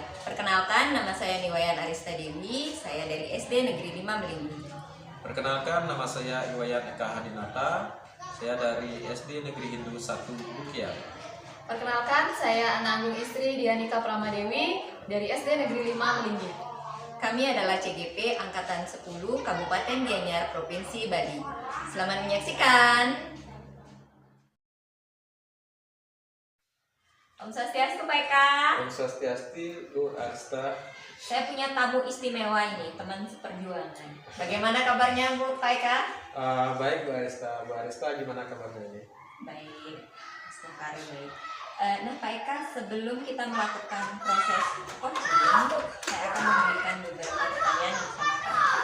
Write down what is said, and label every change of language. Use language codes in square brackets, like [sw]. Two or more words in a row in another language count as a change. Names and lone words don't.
[id] Perkenalkan, nama saya Niwayan Arista Dewi, saya dari SD Negeri 5 Melinggi. Perkenalkan, nama saya Iwayan Eka Hadinata, saya dari SD Negeri Hindu 1 Bukia. Perkenalkan, saya Anak Agung Istri Dianika Pramadewi dari SD Negeri 5 Melinggi. Kami adalah CGP Angkatan 10 Kabupaten Gianyar, Provinsi Bali. Selamat menyaksikan. [ban] Om Swastiastu [id] Pak Eka. [ban] Om Swastiastu, [id] Bu Arista. Saya punya tamu istimewa ini, teman seperjuangan. Bagaimana kabarnya Bu Pak Eka? Baik Bu Arista. Bu Arista gimana kabarnya ini? Baik, setiap hari baik. Nah Pak Eka, sebelum kita melakukan proses coaching, saya akan memberikan beberapa pertanyaan bersama Pak.